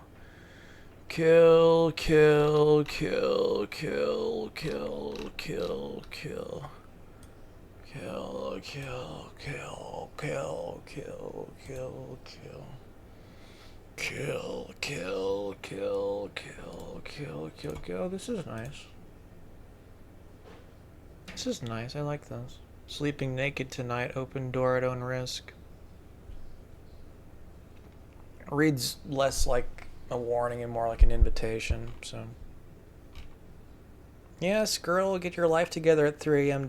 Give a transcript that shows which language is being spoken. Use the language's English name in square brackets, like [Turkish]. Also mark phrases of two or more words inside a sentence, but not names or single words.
[English] Kill, kill, kill, kill, kill, kill, kill. Kill, kill, kill, kill, kill, kill, kill. Kill, kill, kill, kill, kill, kill, kill. This is nice. This is nice. I like this. Sleeping naked tonight. Open door at own risk. Reads less like a warning and more like an invitation, so. Yes, girl, get your life together at 3 a.m.